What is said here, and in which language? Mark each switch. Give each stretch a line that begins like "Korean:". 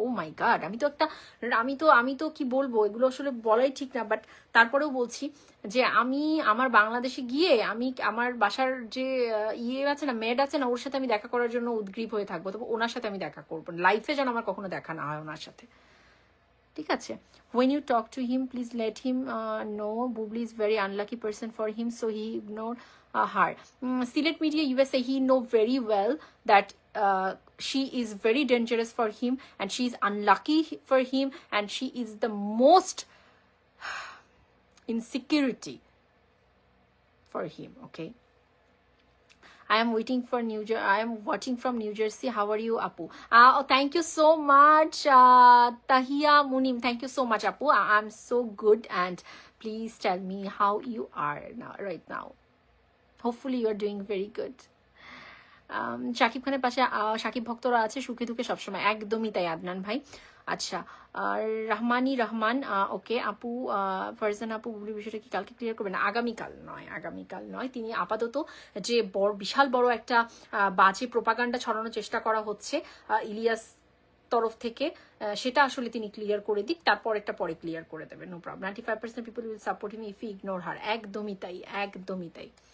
Bangla: ও মাই god, আমি তো কি বলবো, এগুলো আসলে বলাই ঠিক না, বাট তারপরেও বলছি যে আমি আমার বাংলাদেশে গিয়ে আমি আমার বাসার যে আছে না, মেড আছে না, ওর সাথে আমি দেখা করার জন্য উদ্গ্রীব হয়ে থাকবো। তবে ওনার সাথে আমি দেখা করবো, লাইফে যেন আমার কখনো দেখা না হয় ওনার সাথে, ঠিক আছে?
English: When you talk to him, please let him know Bubli is very unlucky person for him, so he ignore her. Silet Media USA, he know very well that she is very dangerous for him and she is unlucky for him and she is the most insecurity for him, okay? I am watching from New Jersey. How are you, Apu? Oh, thank you so much, Tahia Munim. Thank you so much, Apu. I'm so good, and please tell me how you are now, right now. Hopefully, you are doing very good.
Bangla: Shakib খানের পাশে শাকিব ভক্তরা আছে সুখে দুঃখে সবসময়, একদমই তাই আদনান ভাই। আচ্ছা আর রহমান, ওকে আপু, ফারজান আপু বুবলির বিষয়টা কি কালকে ক্লিয়ার করবেন? আগামীকাল নয়, তিনি আপাতত যে বিশাল বড় একটা বাজে প্রোপাগান্ডা ছড়ানোর চেষ্টা করা হচ্ছে ইলিয়াস তরফ থেকে, সেটা আসলে তিনি ক্লিয়ার করে দিক, তারপর একটা পরে ক্লিয়ার করে দেবেন, no problem.
English: 95% people will support him if he ignore her,
Bangla: একদমই তাই।